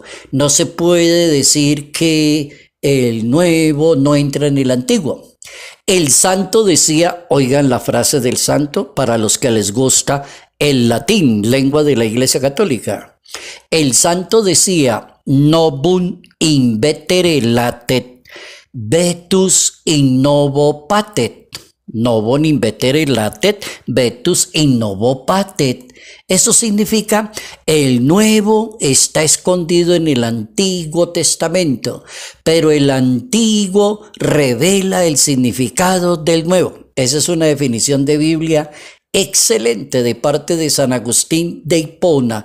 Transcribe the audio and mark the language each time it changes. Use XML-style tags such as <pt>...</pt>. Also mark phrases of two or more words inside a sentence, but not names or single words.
<es>No se puede decir que el nuevo no entra en el antiguo. El santo decía, oigan la frase del santo para los que les gusta el latín, lengua de la Iglesia Católica. El santo decía:</es> <la>novum invetere latet, vetus in novo patet. Novum invetere latet, vetus in novo patet.</la> <es>Eso significa: el nuevo está escondido en el Antiguo Testamento, pero el antiguo revela el significado del nuevo. Esa es una definición de Biblia excelente de parte de San Agustín de Hipona.</es>